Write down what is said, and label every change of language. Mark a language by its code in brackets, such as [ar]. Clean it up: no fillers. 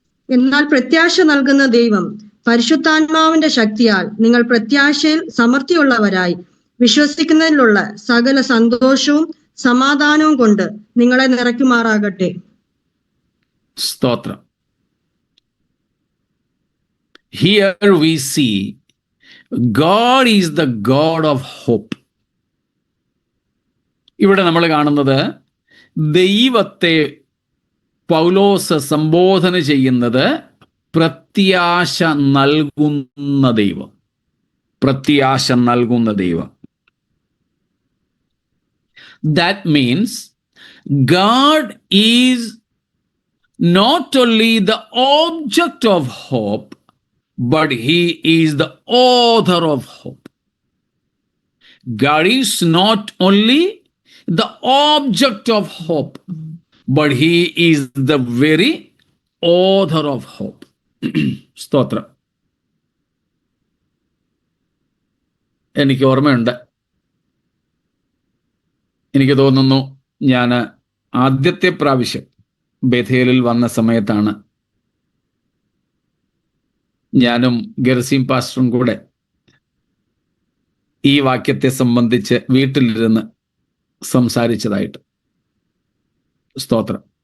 [ml] എന്നാൽ പ്രത്യാശ നൽകുന്ന ദൈവം പരിശുദ്ധാത്മാവിന്റെ ശക്തിയാൽ നിങ്ങൾ പ്രത്യാശയിൽ സമൃദ്ധിയുള്ളവരായി വിശ്വസിക്കുന്നതിലുള്ള സകല സന്തോഷവും സമാധാനവും കൊണ്ട് നിങ്ങളെ നിറയ്ക്കുമാറാകട്ടെ. സ്തോത്രം. [en] Here we see God is the God of hope. [ml] ഇവിടെ നമ്മൾ കാണുന്നത് ദൈവത്തെ പൗലോസ് സംബോധന ചെയ്യുന്നത് പ്രത്യാശ നൽകുന്ന ദൈവം. പ്രത്യാശ നൽകുന്ന ദൈവം. [en] That means God is not only the object of hope, but He is the author of hope. God is not only the object of hope, but He is the very author of hope. [ml] സ്തോത്രം. എനിക്ക് ഓർമ്മയുണ്ട്, എനിക്ക് തോന്നുന്നു ഞാൻ ആദ്യത്തെ പ്രാവശ്യം ബേഥേലിൽ വന്ന സമയത്താണ് ഞാനും ഗെർസീം പാസ്റ്ററും കൂടെ ഈ വാക്യത്തെ സംബന്ധിച്ച് വീട്ടിലിരുന്ന് സംസാരിച്ചതായിട്ട്. സ്തോത്രം.